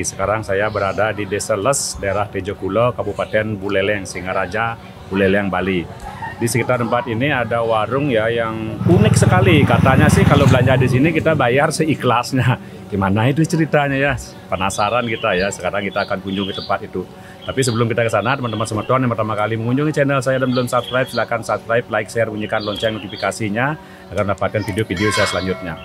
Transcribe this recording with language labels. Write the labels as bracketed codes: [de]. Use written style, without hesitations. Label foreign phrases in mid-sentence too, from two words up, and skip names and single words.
[id] Sekarang saya berada di Desa Les, daerah Tejokulo, Kabupaten Buleleng, Singaraja, Buleleng, Bali. Di sekitar tempat ini ada warung ya yang unik sekali. Katanya sih kalau belanja di sini kita bayar seikhlasnya. Gimana itu ceritanya ya? Penasaran kita ya. Sekarang kita akan kunjungi tempat itu. Tapi sebelum kita ke sana, teman-teman semeton yang pertama kali mengunjungi channel saya dan belum subscribe, silahkan [en] subscribe, like, share, [id] bunyikan lonceng notifikasinya agar mendapatkan video-video saya selanjutnya.